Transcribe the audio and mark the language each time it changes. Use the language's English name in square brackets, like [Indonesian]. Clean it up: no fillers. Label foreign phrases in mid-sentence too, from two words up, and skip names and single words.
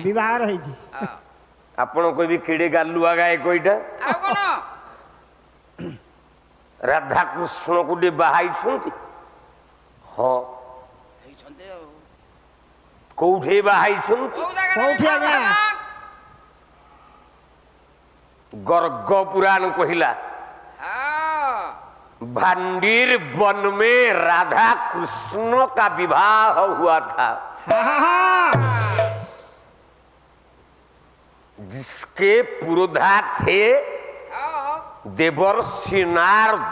[Odia] ବିବାହର ହେଇଛି ଆପଣ କହିବେ କେଡେ ଗାଲୁଆ ଗାଏ କଇଟା ଆଉ କଣ ରାଧା କୃଷ୍ଣକୁ ଟିକେ ବାହାଇଛନ୍ତି ହଁ ହେଇଛନ୍ତି ଆଉ କୋଉଠି ବାହାଇଛନ୍ତି କୋଉ ଜାଗାରେ କୋଉଠି ଆଜ୍ଞା? [Hindi] गर्ग पुराण कहिला भांडीर वन में राधा कृष्ण का विवाह हुआ था जिसके पुरोधा थे देवर्षि नारद